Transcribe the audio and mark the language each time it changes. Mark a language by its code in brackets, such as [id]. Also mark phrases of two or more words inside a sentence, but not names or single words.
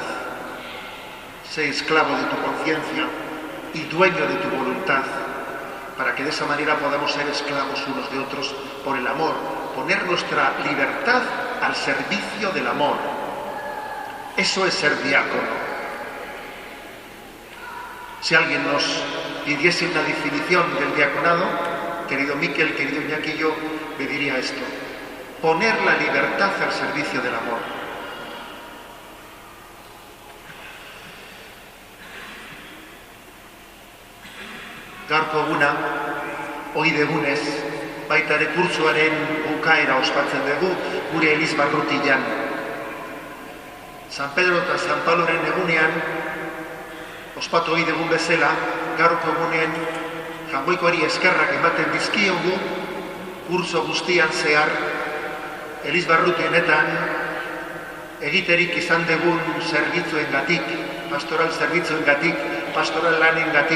[es] Sé esclavo de tu conciencia y dueño de tu voluntad, para que de esa manera podamos ser esclavos unos de otros por el amor, poner nuestra libertad al servicio del amor. Eso es ser diácono. Si alguien nos pidiese una definición del diaconado, querido Miquel, querido Iñaki, yo le diría esto: poner la libertad al servicio del amor. [eu] Gaurko eguna, oide egunez, baita ere kurtsoaren bukaera ospatzen dugu gure Elizbarrutian. San Pedro eta San Pabloren egunean, ospatu ohi dugun bezala, gaurko egunean jangoikoari eskerrak ematen dizkiogu kurtso guztian zehar Elizbarrutienetan egiterik izan dugun zerbitzuengatik, pastoral zerbitzuengatik, pastoral lanengatik.